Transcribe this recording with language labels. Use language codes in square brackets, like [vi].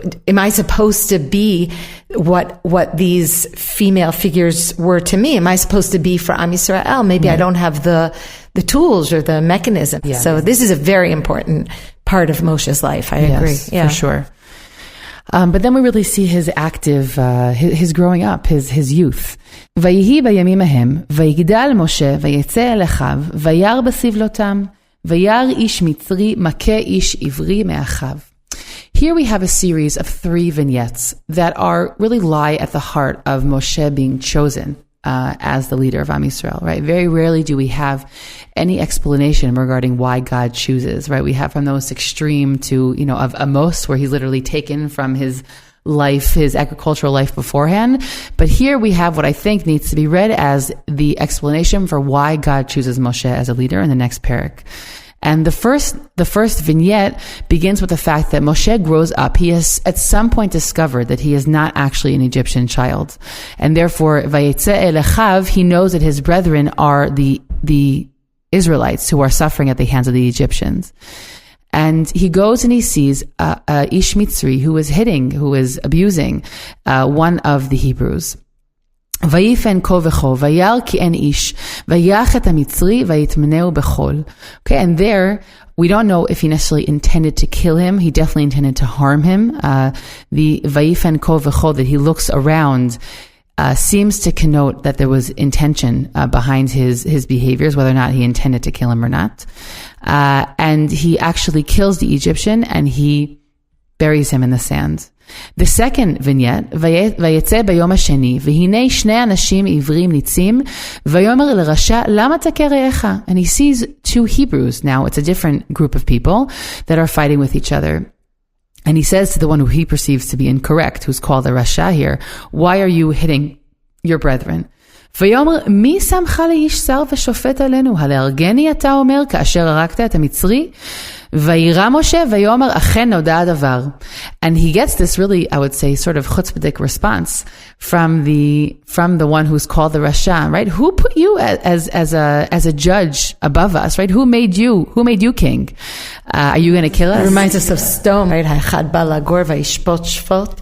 [en] Am I supposed to be what these female figures were to me? Am I supposed to be for Am Yisrael? Maybe I don't have the tools or the mechanism. Yeah. So this is a very important part of Moshe's life. I agree. Yeah, for sure. But then we really see his active, his growing up, his youth. [he] ויהי בימים ההם, ויגדל משה, ויצא אל אחיו, וירא בסבלותם, וירא איש מצרי, מכה איש עברי מאחיו. [en] Here we have a series of 3 vignettes that really lie at the heart of Moshe being chosen as the leader of Am Yisrael, right? Very rarely do we have any explanation regarding why God chooses, right? We have from the most extreme to, of Amos, where he's literally taken from his life, his agricultural life beforehand. But here we have what I think needs to be read as the explanation for why God chooses Moshe as a leader in the next parak. And the first vignette begins with the fact that Moshe grows up. He has at some point discovered that he is not actually an Egyptian child. And therefore, [he] Vayetze el Achav, [en] he knows that his brethren are the Israelites who are suffering at the hands of the Egyptians. And he goes and he sees Ish Mitzri who is abusing one of the Hebrews. [he] ויפן כה וכה, וירא כי אין איש, ויח את המצרי, ויטמנהו בחול. [en] Okay, and there, we don't know if he necessarily intended to kill him. He definitely intended to harm him. The [he] ויפן כה וכה [en] that he looks around seems to connote that there was intention behind his behaviors, whether or not he intended to kill him or not. And he actually kills the Egyptian and he buries him in the sand. The second vignette, [he] ויצא ביום השני, והנה שני אנשים עברים ניצים, ויאמר לרשע, למה תכה רעך? [en] And he sees 2 Hebrews. Now it's a different group of people that are fighting with each other. And he says to the one who he perceives to be incorrect, who's called the Rasha here, why are you hitting your brethren? [he] ויאמר, מי שמך לאיש שר ושופט עלינו? הלהרגני אתה אומר, כאשר הרגת את המצרי? וירא משה ויאמר, אכן נודע הדבר. [en] And he gets this really, I would say, sort of chutzpahdik response from the one who's called the Rasha, right? Who put you as a judge above us, right? Who made you king? Are you going to kill us? It reminds us of Sdom, right? [he] Ha'echad ba lagor vayishpot shvot.